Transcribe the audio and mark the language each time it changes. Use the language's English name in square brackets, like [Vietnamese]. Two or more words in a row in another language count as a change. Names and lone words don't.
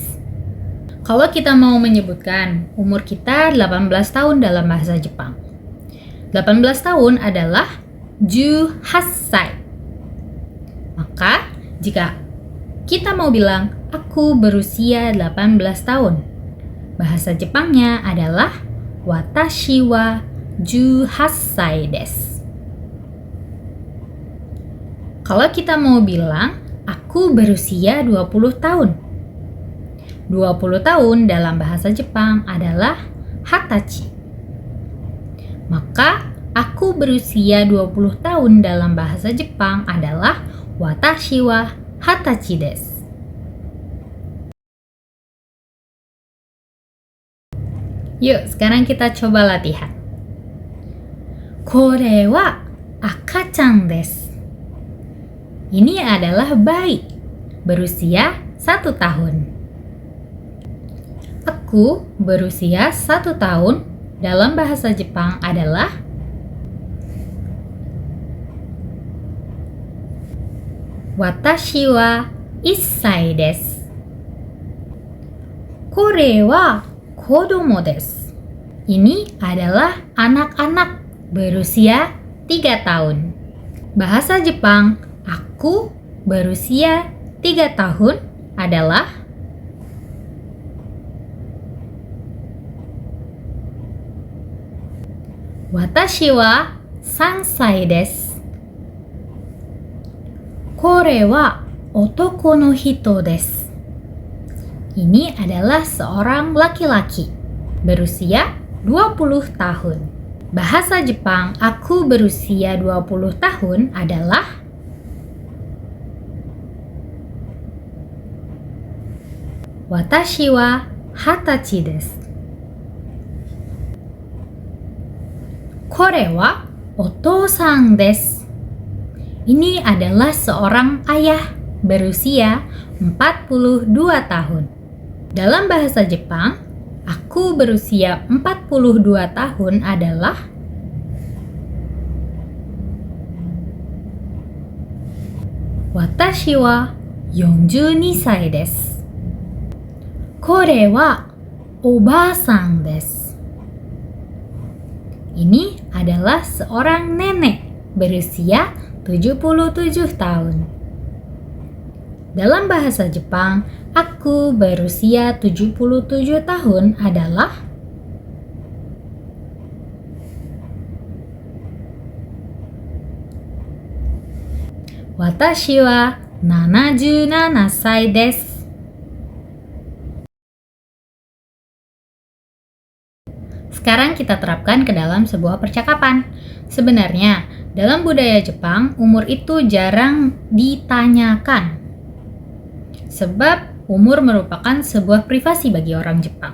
[Indonesian] Kalau kita mau menyebutkan umur kita 18 tahun dalam bahasa Jepang. 18 tahun adalah 18 sai. Maka, jika kita mau bilang, aku berusia 18 tahun, bahasa Jepangnya adalah [Japanese] 私は18歳です. [Indonesian] Kalau kita mau bilang, aku berusia 20 tahun. 20 tahun dalam bahasa Jepang adalah hatachi. Maka aku berusia 20 tahun dalam bahasa Jepang adalah [Japanese] 私は二十歳です. [Indonesian] Yuk, sekarang kita coba latihan. [Japanese] これは赤ちゃんです. [Indonesian] Ini adalah bayi, berusia 1 tahun. Aku berusia 1 tahun dalam bahasa Jepang adalah [Japanese] 私は1歳です。これは子供です。 [Indonesian] Ini adalah anak-anak berusia 3 tahun. Bahasa Jepang, aku berusia 3 tahun adalah [Japanese] 私は3歳です。これは男の人です。 [Indonesian] Ini adalah seorang laki-laki berusia 20 tahun. Bahasa Jepang, aku berusia 20 tahun adalah [Japanese] 私は二十歳です. これはお父さんです. [Indonesian] Ini adalah seorang ayah berusia 42 tahun. Dalam bahasa Jepang, aku berusia 42 tahun adalah [Japanese] 私は42歳です。これはおばあさんです。 [Indonesian] Ini adalah seorang nenek berusia 77 tahun. Dalam bahasa Jepang, aku berusia 77 tahun adalah [Japanese] 私は77歳です。 [Indonesian] Sekarang kita terapkan ke dalam sebuah percakapan. Sebenarnya, dalam budaya Jepang, umur itu jarang ditanyakan. Sebab umur merupakan sebuah privasi bagi orang Jepang.